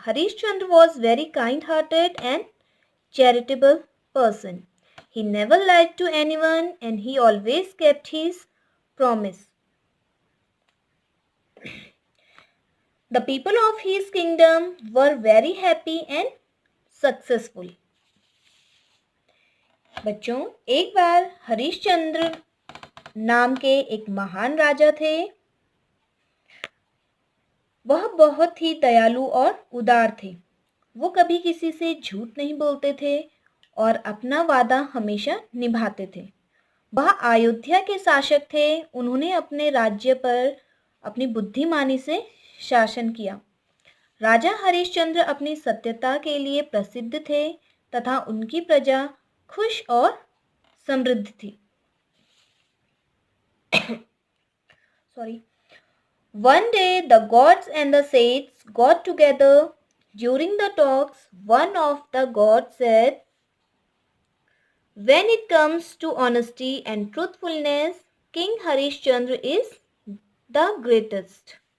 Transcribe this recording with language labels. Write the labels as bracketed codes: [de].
[en] Harishchandra was very kind-hearted and charitable person. He never lied to anyone and he always kept his promise. The people of his kingdom were very happy and successful. [hi] बच्चों, एक बार हरिश्चंद्र नाम के एक महान राजा थे. वह बहुत ही दयालु और उदार थे. वो कभी किसी से झूठ नहीं बोलते थे और अपना वादा हमेशा निभाते थे. वह अयोध्या के शासक थे. उन्होंने अपने राज्य पर अपनी बुद्धिमानी से शासन किया. राजा हरिश्चंद्र अपनी सत्यता के लिए प्रसिद्ध थे तथा उनकी प्रजा खुश और समृद्ध थी. [en] One day the gods and the saints got together. During the talks, one of the gods said, "When it comes to honesty and truthfulness, King Harishchandra is the greatest."